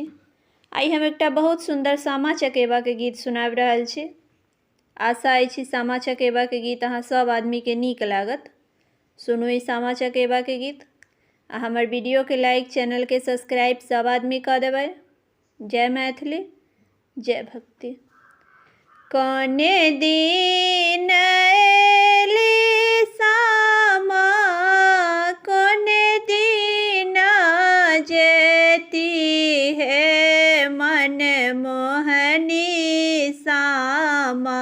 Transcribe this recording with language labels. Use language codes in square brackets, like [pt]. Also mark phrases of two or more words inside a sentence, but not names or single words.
[mai] आई हम एकटा बहुत सुंदर सामा चकेबा के गीत सुनाबि रहल छी। आशा अछि सामा चकेबा के गीत अहाँ सब आदमी के नीक लागत। सुनू ई सामा चकेबा के गीत आ हमर वीडियो के लाइक, चैनल के सब्सक्राइब सब आदमी कऽ देबै। जय मैथिली, जय भक्ति। कौने दिन एली सामा, कौने दिन जेती है मन मोहनी सामा।